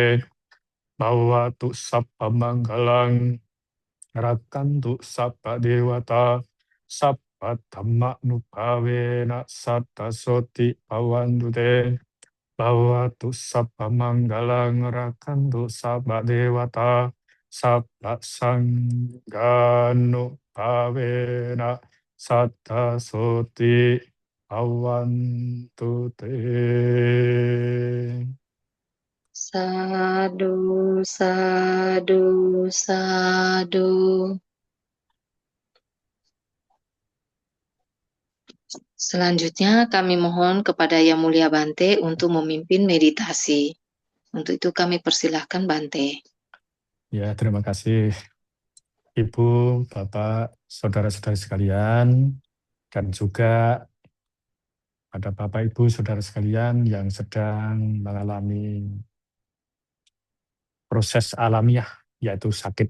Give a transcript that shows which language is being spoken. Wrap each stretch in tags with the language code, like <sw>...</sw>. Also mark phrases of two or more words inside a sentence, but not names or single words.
<pi>bhavatu sappa manggalang rakantu sappa dewata sappa dhamma nubhavena satta soti bhavantu te bhavatu sabba manggalang rakantu sabba dewata sabba sanggano bhavena satta soti bhavantu te. Sadu, sadu, sadu.</pi> <id>Selanjutnya kami mohon kepada Yang Mulia Bante untuk memimpin meditasi. Untuk itu kami persilahkan Bante. Ya, terima kasih Ibu, Bapak, saudara-saudari sekalian, dan juga pada Bapak, Ibu, saudara sekalian yang sedang mengalami proses alamiah, yaitu sakit.</id>